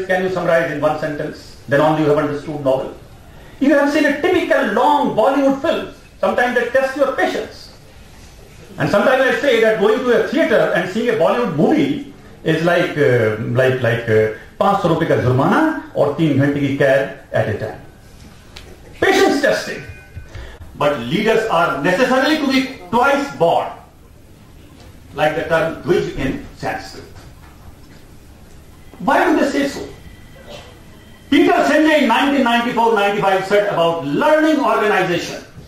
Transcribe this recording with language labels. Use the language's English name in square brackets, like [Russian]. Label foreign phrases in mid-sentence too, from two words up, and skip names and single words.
[English] Can you summarize in one sentence? Then only you have understood novel. You have seen a typical long Bollywood film. Sometimes they test your patience. And sometimes I say that going to a theater and seeing a Bollywood movie is like [Hindi] 500 रुपीज़ का जुर्माना ऑर 3 घंटे की कैद [English] at a time. Patience testing. But leaders are necessarily to be twice born, like the term Dvij in Sanskrit. Why do they say so? Peter Senge in 1994-95 said about learning organization.